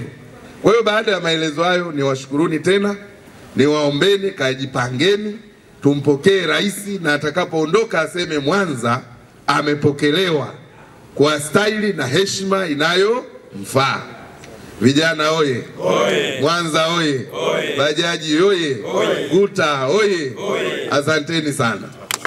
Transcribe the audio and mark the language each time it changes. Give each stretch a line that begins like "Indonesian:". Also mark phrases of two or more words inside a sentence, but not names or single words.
Swahili: Kwa hiyo baada ya maelezo hayo, niwashukuruni tena, niwaombeni kajipangeni, tumpokee rais, na atakapoondoka aseme Mwanza amepokelewa kwa staili na heshima inayomfaa. Vijana oye! Oye! Mwanza oye! Oye! Bajaji oye! Oye! Guta oye! Oye! Asanteni sana.